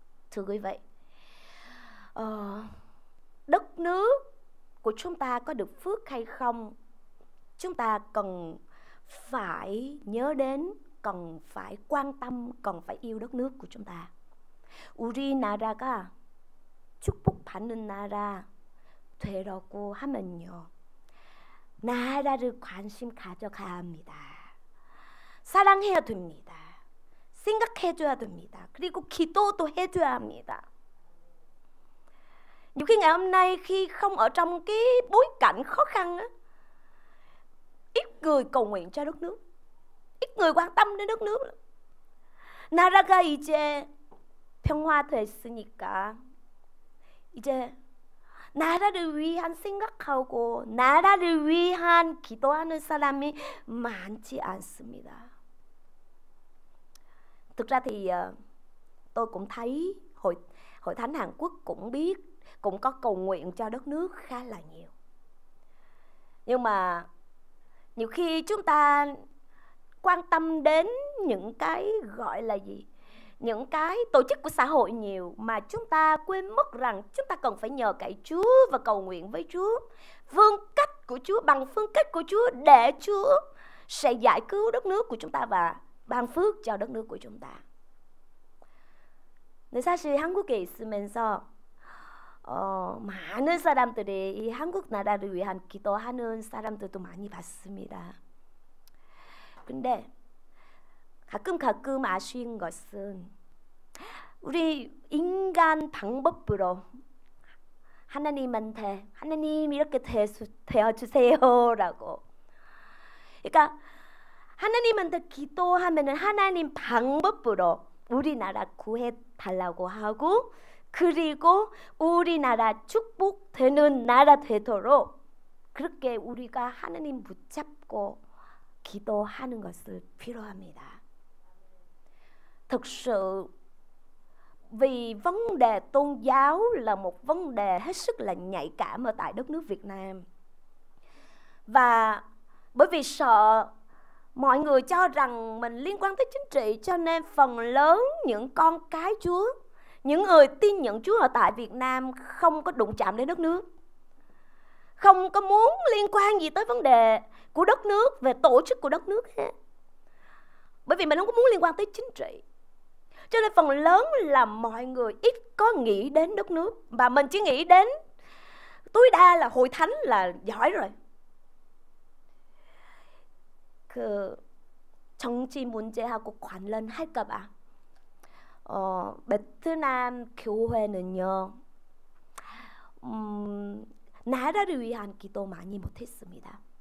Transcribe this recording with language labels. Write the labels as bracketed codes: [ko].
[vi] Thưa quý vị, đất nước của chúng ta có được phước hay không, chúng ta cần phải nhớ đến, cần phải quan tâm, cần phải yêu đất nước của chúng ta. [ko] 우리나라가 축복받는 나라 되려고 하면요, 나라를 관심 가져가야 합니다. 사랑해야 됩니다. 생각해줘야 됩니다. 그리고 기도도 해줘야 합니다. [vi] Nhiều khi ngày hôm nay khi không ở trong cái bối cảnh khó khăn á, ít người cầu nguyện cho đất nước, ít người quan tâm đến đất nước. [ko] 나라가 이제 평화됐으니까 이제 나라를 위한 생각하고 나라를 위한 기도하는 사람이 많지 않습니다. [vi] Thực ra thì tôi cũng thấy Hội Thánh Hàn Quốc cũng biết, cũng có cầu nguyện cho đất nước khá là nhiều. Nhưng mà nhiều khi chúng ta quan tâm đến những cái gọi là gì, những cái tổ chức của xã hội nhiều, mà chúng ta quên mất rằng chúng ta cần phải nhờ cậy Chúa và cầu nguyện với Chúa, phương cách của Chúa, bằng phương cách của Chúa, để Chúa sẽ giải cứu đất nước của chúng ta và ban phước cho đất nước của chúng ta. [ko] 근데 사실 한국에 있으면서 많은 사람들이 이 한국 나라를 위한 기도하는 사람들도 많이 봤습니다. 근데 가끔 아쉬운 것은 우리 인간 방법으로 하나님한테 하나님 이렇게 되어주세요라고, 그러니까 하나님한테 기도하면은 하나님 방법으로 우리나라 구해달라고 하고, 그리고 우리나라 축복되는 나라 되도록 그렇게 우리가 하나님 붙잡고 기도하는 것을 필요합니다. [vi] Thực sự vì vấn đề tôn giáo là một vấn đề hết sức là nhạy cảm ở tại đất nước Việt Nam, và bởi vì sợ mọi người cho rằng mình liên quan tới chính trị, cho nên phần lớn những con cái Chúa, những người tin nhận Chúa ở tại Việt Nam không có đụng chạm đến đất nước, không có muốn liên quan gì tới vấn đề của đất nước, về tổ chức của đất nước hết. Bởi vì mình không có muốn liên quan tới chính trị. Cho nên phần lớn là mọi người ít có nghĩ đến đất nước, và mình chỉ nghĩ đến tối đa là hội thánh là giỏi rồi. [ko] 그 정치 문제하고 관련할까 봐 베트남 교회는요 나라를 위한 기도 많이 못했습니다.